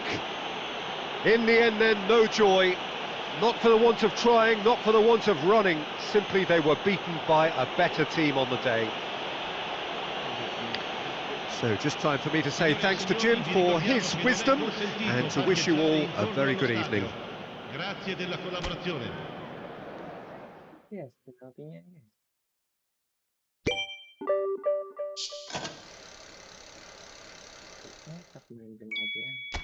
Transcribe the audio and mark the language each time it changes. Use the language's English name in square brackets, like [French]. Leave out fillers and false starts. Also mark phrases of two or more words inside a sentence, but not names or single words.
[English] In the end then, no joy. Not for the want of trying, not for the want of running, simply they were beaten by a better team on the day. So just time for me to say thanks to Jim for his wisdom and to wish you all a very good evening. [Italian] Grazie della collaborazione. [Indonesian] Yes, penaltinya yes. Nekat main penalti ya.